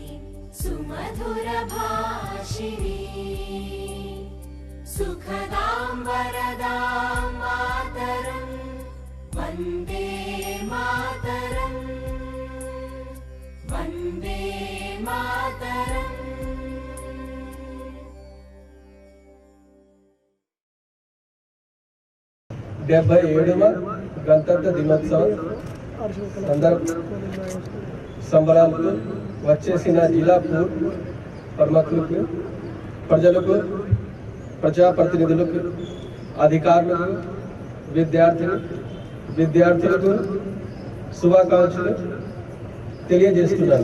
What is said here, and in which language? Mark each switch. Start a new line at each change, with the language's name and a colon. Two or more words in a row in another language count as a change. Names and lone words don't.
Sanskrit: सुमधुरभाषिणी सुखदां वरदां मातरं वन्दे मातरं वन्दे मातरं
Telugu: 77వ గణతంత్ర దినోత్సవం సంబరాలకు వచ్చేసిన జిల్లా ప్రముఖులకు, ప్రజలకు, ప్రజాప్రతినిధులకు, అధికారులకు, విద్యార్థులకు శుభాకాంక్షలు తెలియజేస్తున్నాను.